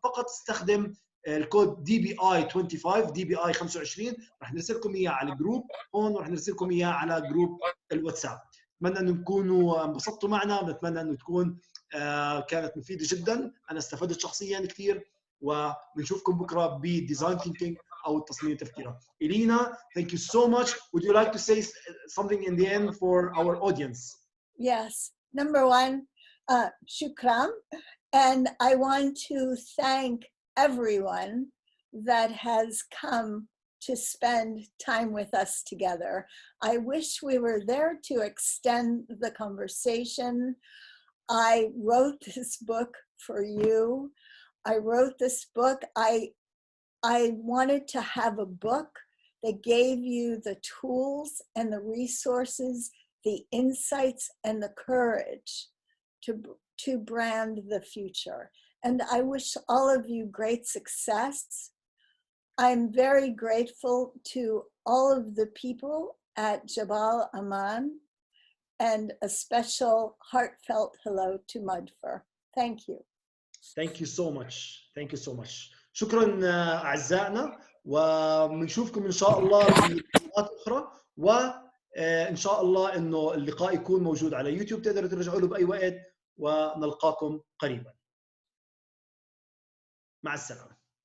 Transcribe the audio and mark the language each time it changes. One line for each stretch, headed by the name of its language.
Arabic: فقط استخدم الكود DBI 25 DBI 25. رح نرسل لكم اياه على الجروب هون، ورح نرسل لكم اياه على جروب الواتساب. اتمنى انه تكونوا انبسطتوا معنا، بنتمنى انه تكون كانت مفيده جدا. انا استفدت شخصيا كثير، وبنشوفكم بكره بديزاين ثينكينج او التصميم تفكيرا.
English: Elena, thank you so much. Would you like to say something in the end for our audience? Yes. Number one, shukran. And I want to thank everyone that has come to spend time with us together. I wish we were there to extend the conversation. I wrote this book for you. I wrote this book. I wanted to have a book that gave you the tools and the resources, the insights and the courage to brand the future. And I wish all of you great success. I'm very grateful to all of the people at Jabal Aman, and a special heartfelt hello to Mudfur. Thank you. Thank you so much. Thank you so much.
Arabic: شكرا أعزائنا، وبنشوفكم إن شاء الله في حلقات أخرى، وإن شاء الله إنه اللقاء يكون موجود على يوتيوب، تقدروا ترجعوا له بأي وقت، ونلقاكم قريبا. مع السلامة.